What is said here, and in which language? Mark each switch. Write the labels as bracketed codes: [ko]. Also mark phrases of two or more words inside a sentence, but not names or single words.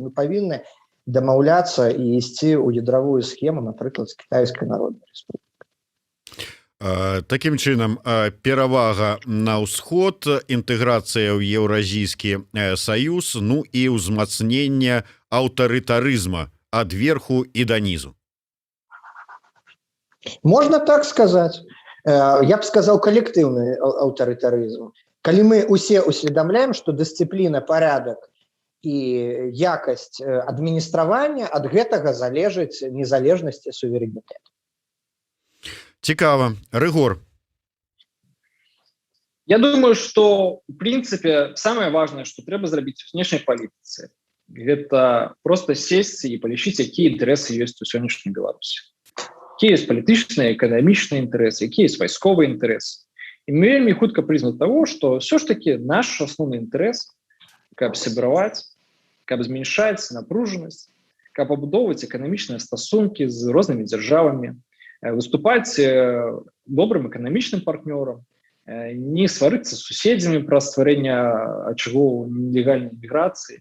[be] Мы павінны дамаўляцца і ісці ў ядравую схему, напрыклад, з Кітайскай Народнай Рэспублікай. Такім чынам, перавага на ўсход, інтэграцыя ў еўразійскі саюз, ну і ўзмацнення аўтарытарызма ад верху і да нізу. [ru] Можно так сказать. Я бы сказал коллективный аўтарытарызм. [be] Калі мы усе усведомляем, [ru] что дисциплина, порядок и [be] якость [ru] администрования от [be] гэтага залежыць незалежнасць і суверэнітэт. Цікава. Рыгор. [ru] Я думаю, что, в принципе, самое важное, что [be] трэба зрабіць у знешняй палітыцы, гэта просто [ru] сесть и [be] полічыць, якія інтарэсы ёсць у сённяшняй Беларусі. Якія ёсць палітычныя, эканамічныя інтарэсы, якія ёсць вайсковыя інтарэсы. І мы вельмі хутка прызнаць [ru] того, что все ж таки [be] наш асноўны інтарэс, каб сябраваць, каб змяншаць напружанасць, каб пабудоўваць эканамічныя стасункі з рознымі дзяржавамі, выступаць добрым эканамічным партнёрам, не сварыцца з суседзямі праз стварэнне ачагоў нелегальнай міграцыі.